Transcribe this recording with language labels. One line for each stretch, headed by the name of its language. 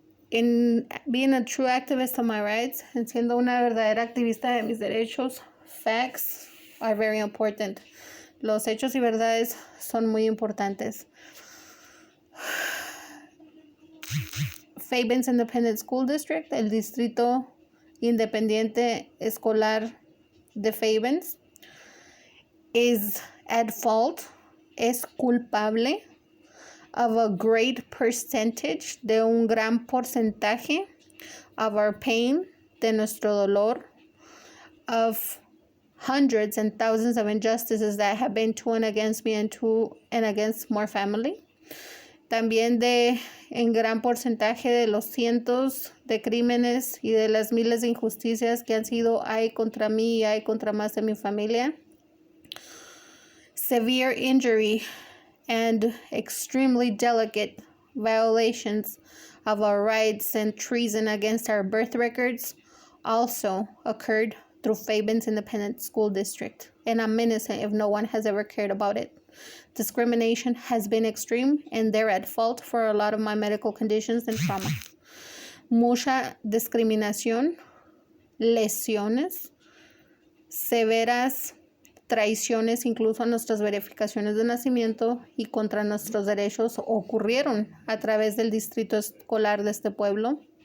English: In being a true activist of my rights,
Spanish: en siendo una verdadera activista de mis derechos,
English: facts are very important.
Spanish: Los hechos y verdades son muy importantes.
English: Fabens Independent School District,
Spanish: el distrito independiente escolar de Fabens,
English: is at fault,
Spanish: es culpable
English: of a great percentage,
Spanish: de un gran porcentaje,
English: of our pain,
Spanish: de nuestro dolor,
English: of hundreds and thousands of injustices that have been to and against me and to and against more family.
Spanish: También de en gran porcentaje de los cientos de crímenes y de las miles de injusticias que han sido hay contra mí y hay contra más de mi familia.
English: Severe injury and extremely delicate violations of our rights and treason against our birth records also occurred through Fabens Independent School District, and I'm innocent if no one has ever cared about it. Discrimination has been extreme, and they're at fault for a lot of my medical conditions and trauma.
Spanish: Mucha discriminación, lesiones, severas traiciones, incluso a nuestras verificaciones de nacimiento y contra nuestros derechos ocurrieron a través del distrito escolar de este pueblo.